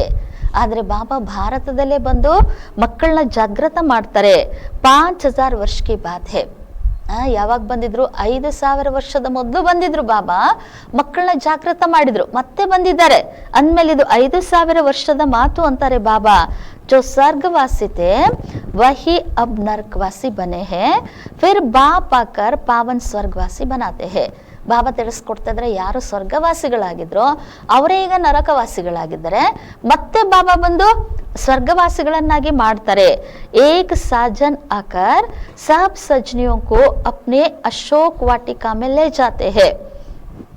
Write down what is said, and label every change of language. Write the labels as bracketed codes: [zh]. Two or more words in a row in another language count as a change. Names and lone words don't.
[kn] ಆದ್ರೆ ಬಾಬಾ ಭಾರತದಲ್ಲೇ ಬಂದು ಮಕ್ಕಳನ್ನ ಜಾಗೃತ ಮಾಡ್ತಾರೆ. [hi] 5000 वर्ष की बात है. [kn] ಯಾವಾಗ ಬಂದಿದ್ರು? 5000 ವರ್ಷದ ಮೊದಲು ಬಂದಿದ್ರು ಬಾಬಾ, ಮಕ್ಕಳನ್ನ ಜಾಗೃತ ಮಾಡಿದ್ರು, ಮತ್ತೆ ಬಂದಿದ್ದಾರೆ ಅಂದ್ಮೇಲೆ ಇದು 5000 ವರ್ಷದ ಮಾತು ಅಂತಾರೆ ಬಾಬಾ. [hi] जो स्वर्गवासी थे वही अब नरकवासी बने हैं, फिर बाप आकर पावन स्वर्गवासी बनाते हैं. [kn] ಬಾಬಾ ತಿಳಿಸ್ಕೊಡ್ತಾ ಇದ್ರೆ ಯಾರು ಸ್ವರ್ಗವಾಸಿಗಳಾಗಿದ್ರು ಅವರೇ ಈಗ ನರಕವಾಸಿಗಳಾಗಿದ್ದಾರೆ, ಮತ್ತೆ ಬಾಬಾ ಬಂದು ಸ್ವರ್ಗವಾಸಿಗಳನ್ನಾಗಿ ಮಾಡ್ತಾರೆ. [hi] एक साजन आकर सब सजनियों को अपने अशोक वाटिका में ले जाते हैं.